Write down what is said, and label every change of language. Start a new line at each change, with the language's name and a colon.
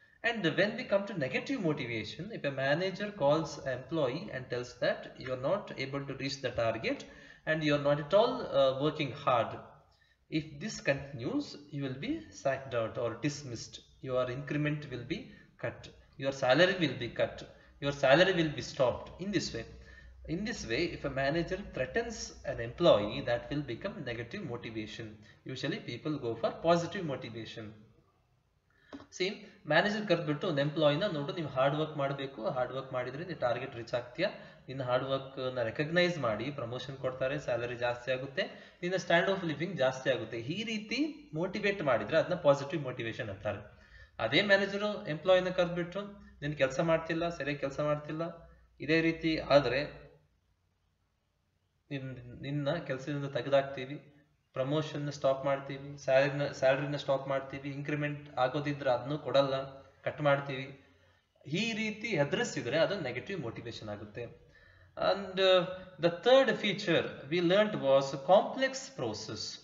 English: And when we come to negative motivation, if a manager calls an employee and tells that you are not able to reach the target and you are not at all working hard, if this continues, you will be sacked out or dismissed. Your increment will be cut. Your salary will be cut. Your salary will be stopped. In this way, if a manager threatens an employee, that will become negative motivation. Usually people go for positive motivation.
Kannada: Same manager ಕರೆದ್ಬಿಟ್ಟು ಒಂದು ಎಂಪ್ಲಾಯಿನ ನೋಡು, ನೀವು hard work ಮಾಡಬೇಕು, hard work ಮಾಡಿದ್ರೆ ನೀವು target reach ಆಗ್ತೀಯಾ, ನಿನ್ನ hard ವರ್ಕ್ನ recognise ಮಾಡಿ promotion ಕೊಡ್ತಾರೆ, salary ಜಾಸ್ತಿ ಆಗುತ್ತೆ, ನಿನ್ನ ಸ್ಟ್ಯಾಂಡ್ ಆಫ್ ಲಿವಿಂಗ್ ಜಾಸ್ತಿ ಆಗುತ್ತೆ. ಈ ರೀತಿ ಮೋಟಿವೇಟ್ ಮಾಡಿದ್ರೆ ಅದನ್ನ ಪಾಸಿಟಿವ್ ಮೋಟಿವೇಶನ್ ಅಂತಾರೆ. ಅದೇ ಮ್ಯಾನೇಜರು ಎಂಪ್ಲಾಯಿನ ಕರೆದ್ಬಿಟ್ಟು ನೀನು ಕೆಲಸ ಮಾಡ್ತಿಲ್ಲ, ಸರಿಯಾಗಿ ಕೆಲಸ ಮಾಡ್ತಿಲ್ಲ, ಇದೇ ರೀತಿ ಆದರೆ ನಿನ್ನ ಕೆಲಸದಿಂದ ತೆಗೆದಾಕ್ತೀವಿ, ಪ್ರಮೋಷನ್ ಸ್ಟಾಪ್ ಮಾಡ್ತೀವಿ, ಸ್ಯಾಲರಿನ ಸ್ಟಾಪ್ ಮಾಡ್ತೀವಿ, ಇನ್ಕ್ರಿಮೆಂಟ್ ಆಗೋದಿದ್ರೆ ಅದನ್ನು ಕೊಡಲ್ಲ, ಕಟ್ ಮಾಡ್ತೀವಿ. ಈ ರೀತಿ ಹೆದರಿಸಿದ್ರೆ ಅದು ನೆಗೆಟಿವ್ ಮೋಟಿವೇಶನ್ ಆಗುತ್ತೆ.
English: And the third feature we learnt was complex process.